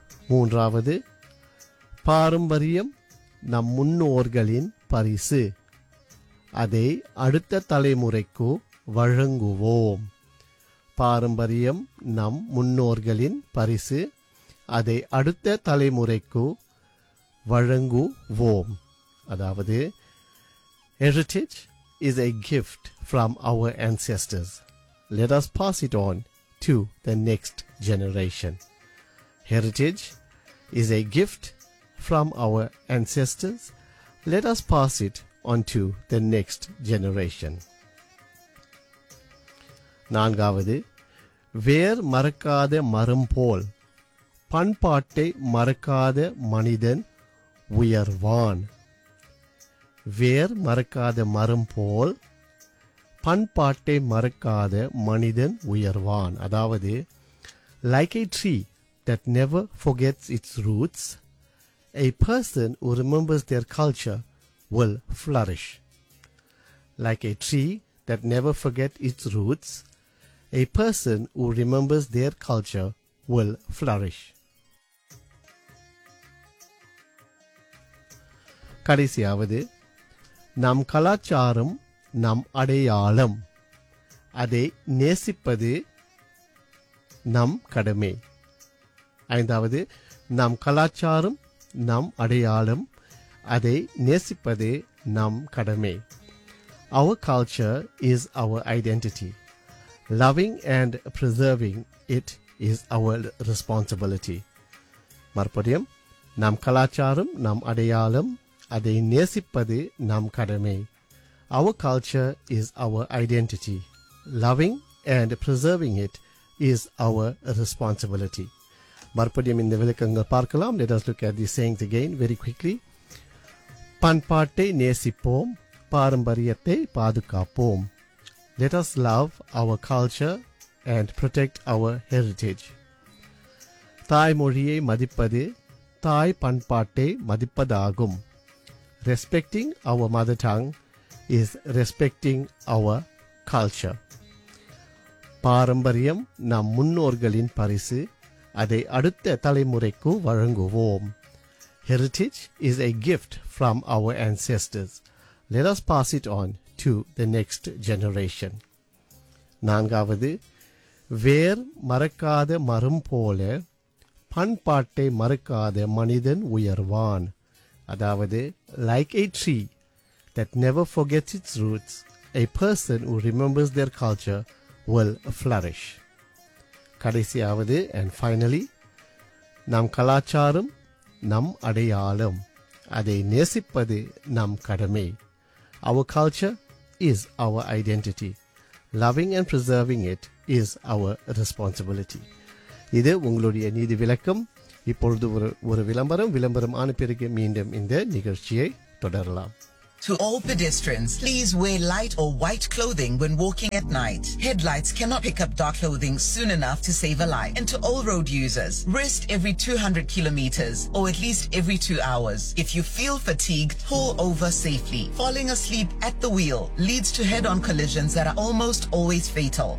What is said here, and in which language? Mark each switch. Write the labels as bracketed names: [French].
[Tamil] மூன்றாவது, பாரம்பரியம் நம் முன்னோர்களின் பரிசு, அதை அடுத்த தலைமுறைக்கு வழங்குவோம். பாரம்பரியம் நம் முன்னோர்களின் பரிசு, அதை அடுத்த தலைமுறைக்கு வழங்குவோம். அதாவது, [English] heritage is a gift from our ancestors. Let us pass it on to the next generation. Heritage is a gift from our ancestors. Let us pass it on to the next generation. [Tamil] நான்காவது, வேர் மறக்காத மரம் போல் பண்பாட்டை மறக்காத மனிதன் உயர்வான். வேர் மறக்காத மரம் போல் பண்பாட்டை மறக்காத மனிதன் உயர்வான். அதாவது, [English] like a tree that never forgets its roots, a person who remembers their culture will flourish. Like a tree that never forgets its roots, a person who remembers their culture will flourish. [Tamil] கடைசியாவது, நம் கலாச்சாரம் நம் அடையாளம், அதை நேசிப்பது நம் கடமை. ஐந்தாவது, நம் கலாச்சாரம் நம் அடையாளம், அதை நேசிப்பது நம் கடமை. [English] Our culture is our identity. Loving and preserving it is our responsibility. [Tamil] மறுபடியும், நம் கலாச்சாரம் நம் அடையாளம், அதை நேசிப்பது நம் கடமை. [English] Our culture is our identity. Loving and preserving it is our responsibility. [Tamil] மறுபடியும் இந்த விளக்கங்கள் பார்க்கலாம். [English] Let us look at these sayings again very quickly. [Tamil] பண்பாட்டை நேசிப்போம், பாரம்பரியத்தை பாதுகாப்போம். [English] Let us love our culture and protect our heritage. [Tamil] தாய் மொழியை மதிப்பது தாய் பண்பாட்டை மதிப்பதாகும். [English] Respecting our mother tongue is respecting our culture. [Tamil] பாரம்பரியம் நம் முன்னோர்களின் பரிசு, அதை அடுத்த தலைமுறைக்கு வழங்குவோம். [English] Heritage is a gift from our ancestors. Let us pass it on to the next generation. [Tamil] நான்காவது, வேர் மறக்காத மரம் போல பண்பாட்டை மறக்காத மனிதன் உயர்வான். அதாவது, [English] like a tree that never forgets its roots, a person who remembers their culture will flourish. [Tamil] கடைசியாவது [English] and finally, [Tamil] நம் கலாச்சாரம் நம் அடையாளம். அதை நேசிப்பது நம் கடமை. [English] Our culture is our identity. Loving and preserving it is our responsibility. [Tamil] இது உங்களுடைய நீதி விளக்கம். இப்பொழுது ஒரு விளம்பரம். விளம்பரம் ஆன பிறகு மீண்டும் இந்த நிகழ்ச்சியை தொடரலாம். [English] To all pedestrians, please wear light or white clothing when walking at night. Headlights cannot pick up dark clothing soon enough to save a life. And to all road users, rest every 200 kilometers or at least every 2 hours. If you feel fatigued, pull over safely. Falling asleep at the wheel leads to head-on collisions that are almost always fatal.